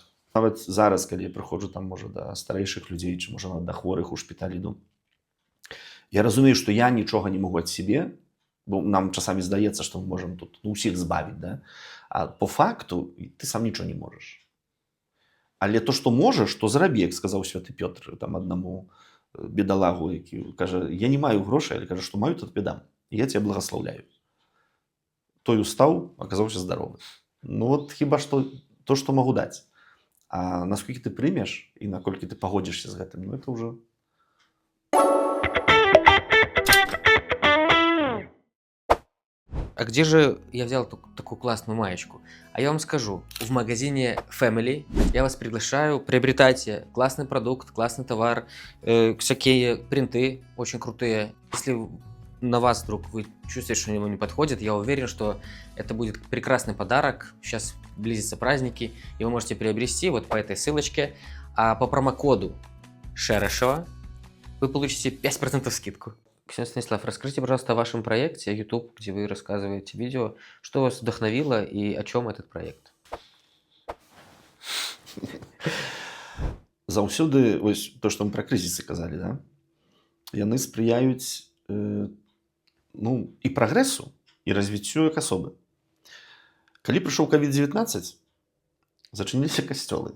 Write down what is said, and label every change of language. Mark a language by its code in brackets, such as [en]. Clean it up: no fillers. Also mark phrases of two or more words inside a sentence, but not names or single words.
[be] Нават зараз, калі я прыходжу там, можа, да старэйшых людзей, ці, можа, да хворых у шпіталі іду, я разумею, што я нічога не магу ад сябе, бо нам часамі здаецца, што мы можам тут усіх збавіць, да? [ru] А по факту [be] ты сам нічого не можаш. Але то, што можаш, то зрабі, як сказаў святы Пётр там аднаму бедалагу, які кажа, я не маю грошай, але кажа, што маю, тут бедам. [ru] Я тебя благословляю. [be] Той устаў, аказаўся здаровы. Ну вот хіба што то, што магу даць. А насколькі ты прымеш і наколькі ты пагодзішся з гэтым, ну это ўжо... [ru] А где же я взял такую классную маечку? А я вам скажу, в магазине Family я вас приглашаю, приобретайте классный продукт, классный товар, всякие принты очень крутые. Если на вас вдруг вы чувствуете, что ему не подходит, я уверен, что это будет прекрасный подарок. Сейчас близятся праздники, и вы можете приобрести вот по этой ссылочке. А по промокоду Шерешева вы получите 5% скидку. Ксения Станислав, расскажите, пожалуйста, о вашем проекте YouTube, где вы рассказываете видео. Что вас вдохновило и о чем этот проект? [be] Заўсёды, вось то, што мы пра крызісы казалі, да? Яны спрыяюць ну, і прагрэсу, і развіццю як асобы. Калі прыйшоў COVID-19, зачыніліся касцёлы.